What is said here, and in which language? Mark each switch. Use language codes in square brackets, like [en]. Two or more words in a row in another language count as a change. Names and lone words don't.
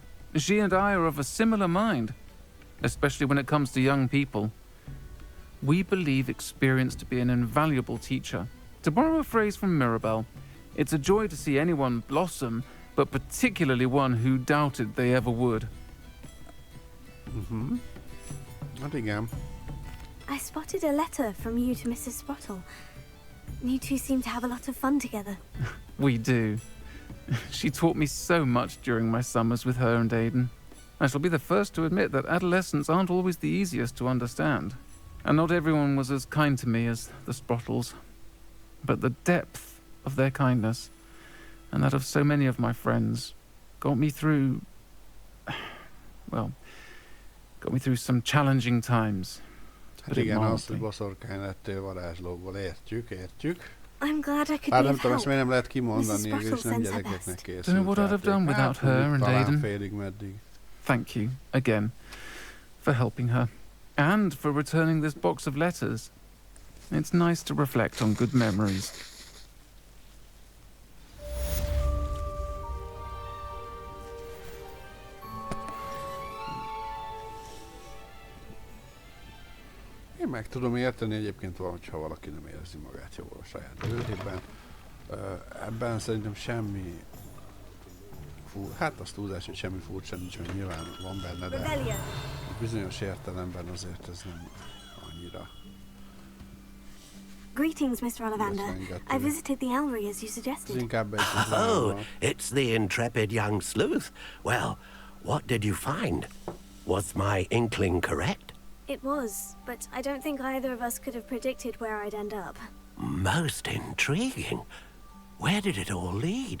[en] She and I are of a similar mind, especially when it comes to young people. We believe experience to be an invaluable teacher. To borrow a phrase from Mirabelle, it's a joy to see anyone blossom, but particularly one who doubted they ever would. [hu] Hát igen. [en] I spotted a letter from you to Mrs. Sprottle. You two seem to have a lot of fun together. We do. She taught me so much during my summers with her and Aidan. I shall be the first to admit that adolescents aren't always the easiest to understand. And not everyone was as kind to me as the Sprottles. But the depth of their kindness, and that of so many of my friends, got me through... well, got me through some challenging times. [hu] Hát igen, az, hogy boszorkány lettél varázslóból, értjük. [en] I'm glad I could [hu] Hát [en] be [hu] nem [en] of [hu] tudom, ezt [en] help. [hu] miért nem lehet kimondani, [en] Mrs. [hu] és [en] Sprottles [hu] nem [en] sends her [hu] gyerekeknek [en] best. [hu] készült. [en] Don't know what I'd have done without her and [hu] talán [en] Aidan. [hu] félig meddig. [en] Thank you, again, for helping her. And for returning this box of letters. It's nice to reflect on good memories. [hu] Én meg tudom érteni egyébként, hogyha valaki nem érzi magát jól a saját bőrében. Ebben szerintem semmi... hát az túlzás, hogy semmi furcsa nincs, mert nyilván van benne, de bizonyos értelemben azért ez nem annyira. [en] Greetings, Mr. Ollivander. I visited the Ellery as you [hu] Ez [en] suggested. [hu] inkább egy... [en] Oh, it's the intrepid young sleuth. Well, what did you find? Was my inkling correct? It was, but I don't think either of us could have predicted where I'd end up. Most intriguing. Where did it all lead?